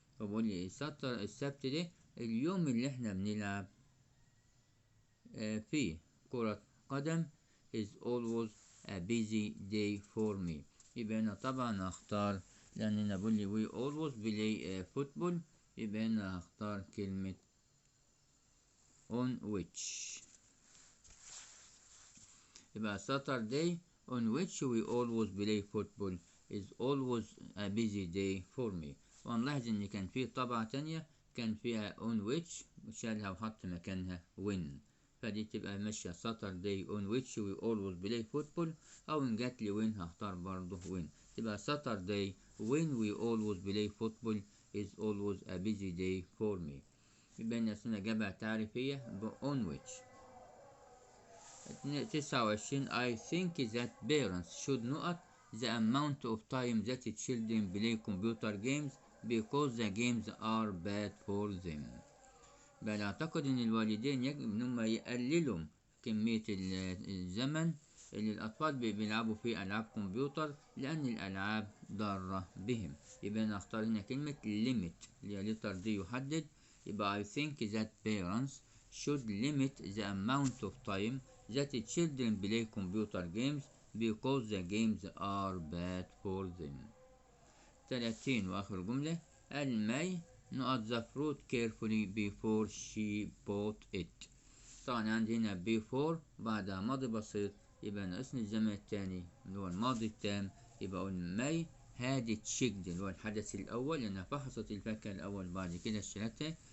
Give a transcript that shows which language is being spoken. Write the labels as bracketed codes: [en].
[ar] فبقول لي السبت ده اليوم اللي احنا بنلعب فيه كرة قدم [en] is always a busy day for me. [ar] يبقى هنا طبعا هختار لأن هنا بقول لي [en] we always play football [ar] يبقى هنا هختار كلمة [en] on which. يبقى Saturday on which we always play football is always a busy day for me. [ar] ونلاحظ ان كان في طبعة تانية كان فيها [en] on which [ar] شالها وحط مكانها when، فدي تبقى ماشية [en] Saturday on which we always play football [ar] او ان جات لي when هختار برضه when. [en] تبقى Saturday when we always play football is always a busy day for me. [ar] يبقى هنا إجابة تعريفية on which. [en] 29 I think that parents should not the amount of time that children play computer games because the games are bad for them. [ar] بل أعتقد أن الوالدين يجب أنهم يقللوا كمية الزمن اللي الأطفال بيلعبوا فيه ألعاب كمبيوتر لأن الألعاب ضارة بهم. يبقى أنا أختار هنا كلمة limit اللي هي letter D يحدد. [en] يبقى I think that parents should limit the amount of time that children play computer games because the games are bad for them. [ar] 30 وآخر جملة الماء نقط [en] the fruit carefully before she bought it. [ar] طبعا عندي هنا before بعدها ماضي بسيط يبقى ناقصني الزمن التاني اللي هو الماضي التام. يبقى أقول ماي هاد تشيكد اللي هو الحدث الأول، لأنها فحصت الفاكهة الأول بعد كده اشترتها.